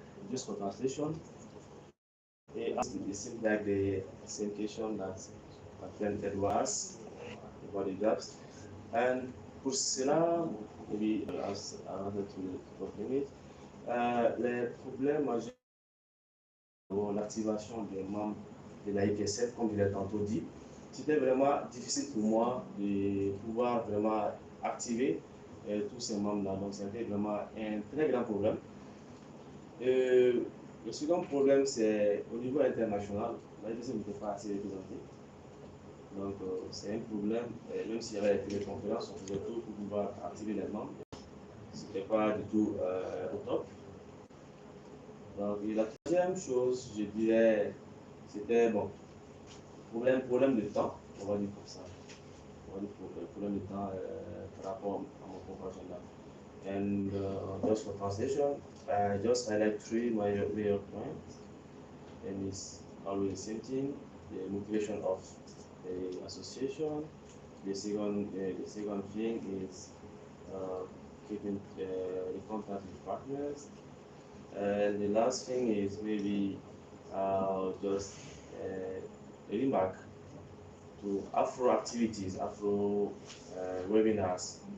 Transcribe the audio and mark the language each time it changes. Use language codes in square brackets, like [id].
[en] Just for translation, it seems like the same question that my friend Edward asked about the gaps. [fr] And pour cela, [en] maybe as I wanted to confirm it, [fr] les problèmes majeurs pour l'activation des membres de la IPSF, comme je l'ai tantôt dit, c'était vraiment difficile pour moi de pouvoir vraiment activer tous ces membres-là. Donc, c'était vraiment un très grand problème. Le second problème, c'est au niveau international, la IPSF n'était pas assez représentée. Donc, c'est un problème, même s'il y avait les téléconférences, on faisait tout pour pouvoir activer les membres. Ce n'était pas du tout au top. Donc, et la troisième chose, je dirais, c'était, bon, problème de temps, on va dire comme ça. On va dire problème de temps par rapport à mon compagnon là. [en] And just for translation, I just highlight three major points, and it's always the same thing: the motivation of the association. The second thing is keeping the contact with partners, and the last thing is maybe just getting back to AfRO activities, AfRO webinars.